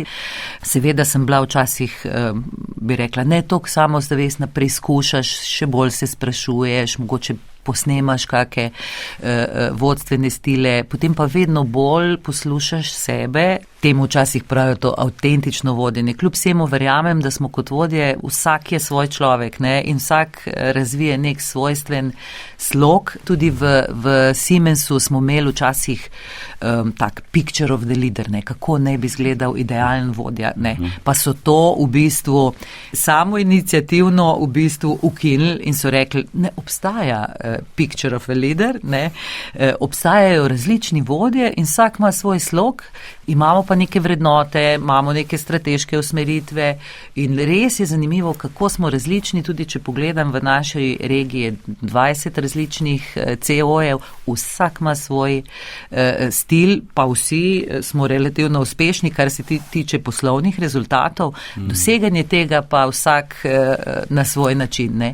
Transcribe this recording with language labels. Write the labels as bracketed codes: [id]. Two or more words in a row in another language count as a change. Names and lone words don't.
[sl] Seveda sem bila včasih, bi rekla, ne toliko samozavestna, preizkušaš, še bolj se sprašuješ, mogoče posnemaš kakšne vodstvene stile, potem pa vedno bolj poslušaš sebe. Temu včasih pravijo to avtentično vodenje. Kljub vsemu verjamem, da smo kot vodje, vsak je svoj človek, in vsak razvije nek svojstven slog. Tudi v Siemensu smo imeli včasih tak [en] picture of the leader, [sl] kako ne bi izgledal idealen vodja. Pa so to v bistvu samoiniciativno v bistvu ukinili in so rekli, ne obstaja [en] picture of a leader, [sl] obstajajo različni vodje in vsak ima svoj slog, imamo pa neke vrednote, imamo neke strateške usmeritve in res je zanimivo, kako smo različni, tudi če pogledam v naši regiji 20 različnih CEO-jev, vsak ima svoj stil, pa vsi smo relativno uspešni, kar se tiče poslovnih rezultatov, doseganje tega pa vsak na svoj način.